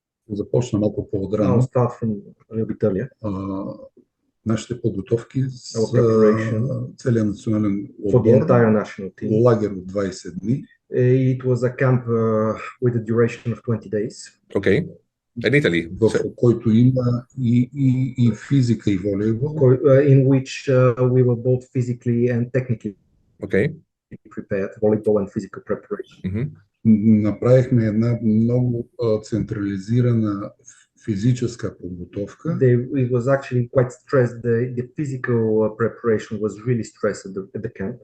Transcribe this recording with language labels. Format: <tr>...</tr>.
<bg>Започна малко по-отрано.</bg> <en>I'll start from Italia.</en> <bg>Нашите подготовки с целият национален отбор, лагер от 20 дни.</bg> <en>It was a camp with a duration of 20 days. Okay. In Italy.</en> <bg>В който има и физика, и волейбол.</bg> <en>In which we were both physically and technically prepared, volleyball and physical preparation.</en> <bg>Направихме една много централизирана физическа подготовка.</bg> <en>It was actually quite stressed. The physical preparation was really stressed at the camp.</en>